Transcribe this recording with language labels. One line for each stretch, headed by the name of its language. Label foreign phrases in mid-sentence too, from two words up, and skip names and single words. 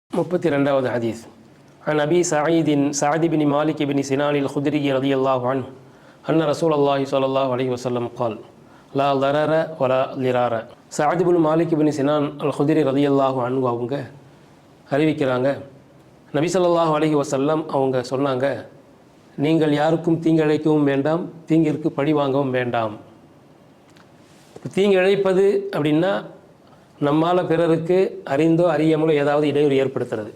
Tamil: 32வது ஹதீஸ்.
Arabic: عن أبي سعد بن مالك بن سنان الخدري رضي الله عنه أن رسول الله صلى الله عليه وسلم قال لا ضرر ولا ضرار.
Tamil: சஅத் பின் மாலிக் பின் சினான் அல் குத்ரி
Arabic: رضي الله عنه
Tamil: அவங்க அறிவிக்கிறாங்க, நபி
Arabic: صلى الله عليه وسلم
Tamil: அவங்க சொன்னாங்க, நீங்கள் யாருக்கும் தீங்கிழைக்கவும் வேண்டாம், தீங்கிற்கு பழி வாங்கவும் வேண்டாம். தீங்கு இழைப்பது அப்படின்னா நம்மால் பிறருக்கு அறிந்தோ அறியாமலோ ஏதாவது இடையூறு ஏற்படுத்துறது.